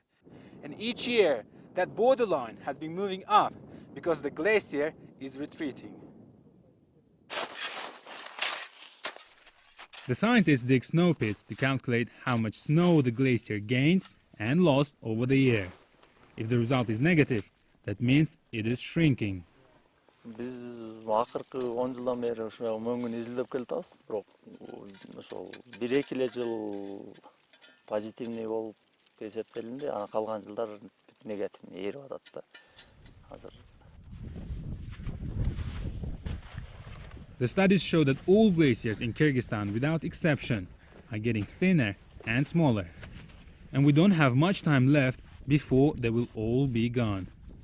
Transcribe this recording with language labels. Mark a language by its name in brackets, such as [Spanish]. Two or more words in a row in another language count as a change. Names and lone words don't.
[English] And each year that borderline has been moving up because the glacier is retreating. The scientists dig snow pits to calculate how much snow the glacier gained and lost over the year. If the result is negative, that means it is shrinking. [Kyrgyz] Biz акыркы 10 жылдан бери ошо мөңгүн изилдеп келатабыз. Бирок ошол 1-2 жыл позитивный болуп эсептелинди. Ана калган жылдар негативный эрип атат да. Азыр [English] The studies show that all glaciers in Kyrgyzstan, without exception, are getting thinner and smaller. And we don't have much time left before they will all be gone.